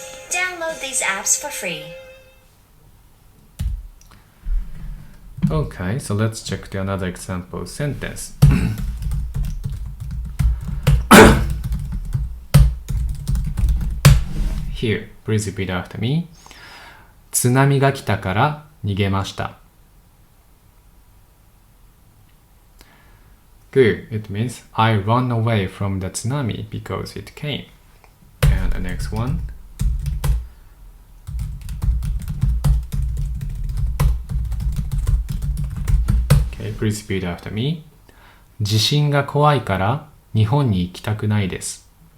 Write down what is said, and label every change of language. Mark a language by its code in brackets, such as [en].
[en] Download these apps for free. Okay, so let's check the another example sentence. Here, please repeat after me. [ja] 津波が来たから逃げました。 [en] Good. It means I run away from the tsunami because it came. And the next one. Okay, please repeat after me. [ja] 地震が怖いから日本に行きたくないです。